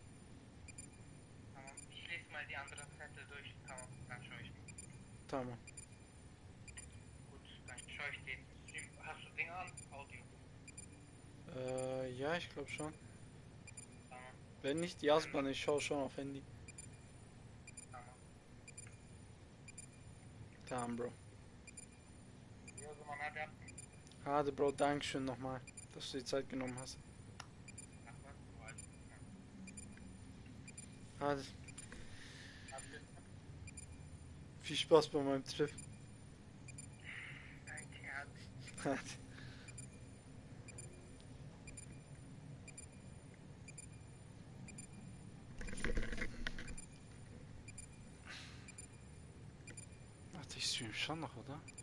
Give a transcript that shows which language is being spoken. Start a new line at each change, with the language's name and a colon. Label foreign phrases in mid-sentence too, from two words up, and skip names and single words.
German: Ich lese mal die anderen Zettel durch, dann schaue ich. Tamam. Gut, dann schaue ich den Stream. Hast du Ding an? Audio. Ja, ich glaube schon. Tamam, Wenn nicht, Jasman, ich schaue schon auf Handy. tamam. Tamam, Bro.
Turkish: Ja, o zaman hadi yap. Hadi,
German: Bro, Dankeschön nochmal, dass du die Zeit genommen hast. Ach was, du weißt. Hadi, Hadi. viel Spaß bei meinem Trip. Danke, hadi. Hadi. Warte, ich stream schon noch, oder?